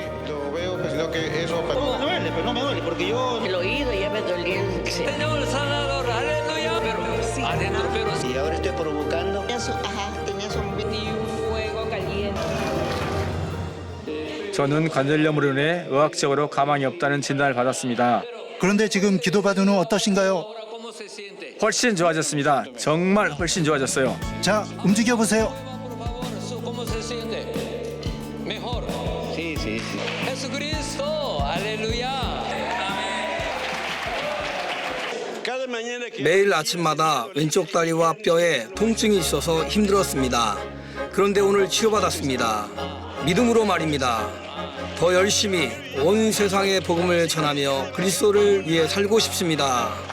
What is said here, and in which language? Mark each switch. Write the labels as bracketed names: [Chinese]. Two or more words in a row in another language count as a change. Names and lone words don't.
[Korean] 저는 관절염으로 인해 의학적으로 가망이 없다는 진단을 받았습니다. 그런데 지금 기도받은 후 어떠신가요? 훨씬 좋아졌습니다. 정말 훨씬 좋아졌어요. 자, 움직여 보세요. [Spanish] ¿Cómo se siente? Mejor. Sí, sí, sí. Jesucristo, aleluya. [Korean] 매일 아침마다 왼쪽 다리와 뼈에 통증이 있어서 힘들었습니다. 그런데 오늘 치료받았습니다. 믿음으로 말입니다. 더 열심히 온 세상에 복음을 전하며 그리스도를 위해 살고 싶습니다.